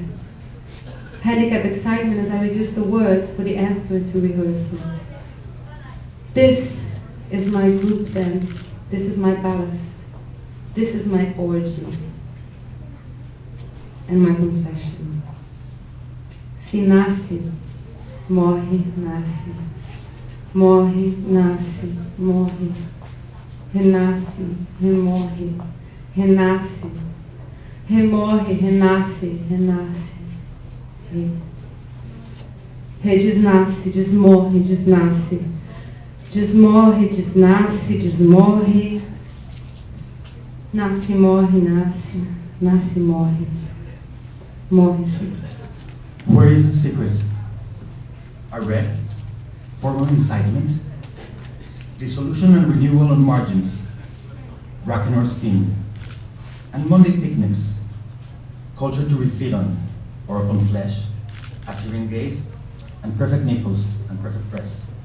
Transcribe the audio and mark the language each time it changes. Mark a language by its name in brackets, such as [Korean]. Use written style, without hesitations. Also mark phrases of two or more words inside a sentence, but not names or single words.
[English] Handicap excitement as I reduce the words for the answer to rehearsal. This is my group dance. This is my ballast. This is my orgy. And my concession. [Portuguese] Se nasce, morre, nasce. Morre, nasce, morre. Renasce, remorre. Renasce. Remorre, renasce, renasce. Desnasce, desmorre, desnasce. Desmorre, desnasce, desmorre. Nasce, morre, nasce. Nasce, morre. Morre-se. [English] Where is the secret? A red, formal incitement, dissolution and renewal on margins, bracken or skin, and Monday picnics, culture to refeed on, or upon flesh, a serene gaze, and perfect nipples and perfect breasts.